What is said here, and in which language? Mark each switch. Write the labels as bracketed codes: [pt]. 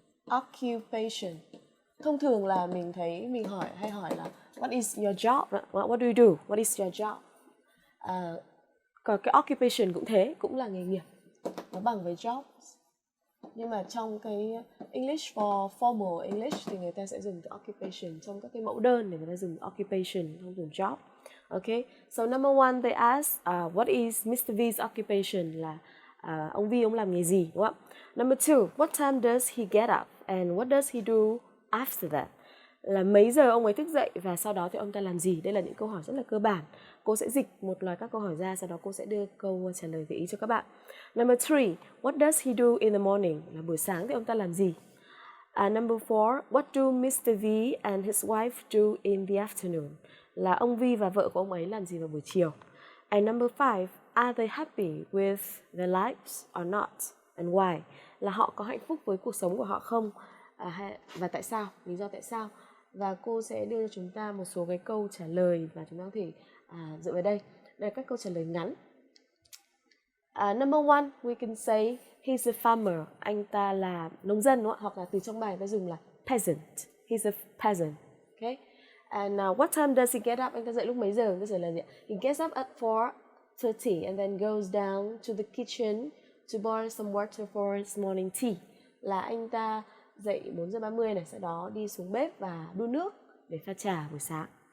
[en] Occupation. [vi] Thông thường là mình thấy mình hay hỏi là [en] what is your job? What do you do? What is your job? [vi] Còn cái occupation cũng thế, cũng là nghề nghiệp. Nó bằng với job. Nhưng mà trong cái [en] English for formal English [vi] thì người ta sẽ dùng từ occupation. Trong các cái mẫu đơn thì người ta dùng occupation, không dùng job. [en] Okay. So number 1 they ask what is Mr. [vi] V's occupation, là ông V ông làm nghề gì, đúng không? [en] Number 2, what time does he get up and what does he do after that? [vi] Là mấy giờ ông ấy thức dậy và sau đó thì ông ta làm gì? Đây là những câu hỏi rất là cơ bản. Cô sẽ dịch một loạt các câu hỏi ra, sau đó cô sẽ đưa câu trả lời gợi ý cho các bạn. [en] Number 3, what does he do in the morning? [vi] Là buổi sáng thì ông ta làm gì? [en] Number 4, what do Mr. V and his wife do in the afternoon? [vi] Là ông V và vợ của ông ấy làm gì vào buổi chiều? [en] And number 5, are they happy with their lives or not? And why? [vi] Là họ có hạnh phúc với cuộc sống của họ không? Và tại sao? Lý do tại sao? Và cô sẽ đưa cho chúng ta một số cái câu trả lời và chúng ta có thể dựa vào đây. Đây là các câu trả lời ngắn. [en] Number 1, we can say he's a farmer. [vi] Anh ta là nông dân, đúng không? Hoặc là từ trong bài ta dùng là peasant. [en] He's a peasant. Okay? And what time does he get up? [vi] Anh ta dậy lúc mấy giờ? Câu trả lời là gì? [en] He gets up at 4:30 and then goes down to the kitchen to boil some water for his morning tea. [vi] Là anh ta dậy 4 giờ 30 này, sau đó đi xuống bếp và đun nước để pha trà buổi sáng.